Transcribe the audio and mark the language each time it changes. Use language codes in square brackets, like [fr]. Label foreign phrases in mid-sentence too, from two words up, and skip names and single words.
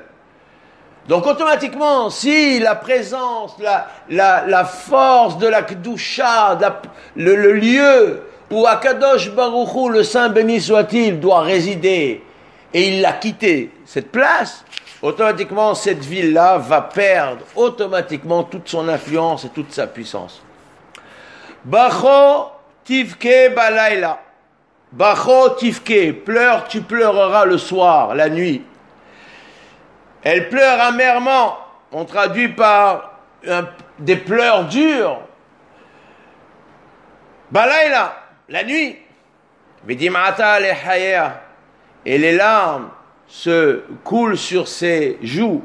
[fr] Donc automatiquement, si la présence, la force de la Kedusha, le lieu où [he] הקדוש ברוך הוא, [fr] le Saint béni soit-il, doit résider, et il a quitté cette place, automatiquement cette ville-là va perdre automatiquement toute son influence et toute sa puissance. [he] בכה תבכה בלילה. בכה תבכה, [fr] pleure, tu pleureras le soir, la nuit. Elle pleure amèrement, on traduit par des pleurs durs. Balayla, la nuit. [he] ודמעתה לחיה, [fr] et les larmes se coulent sur ses joues.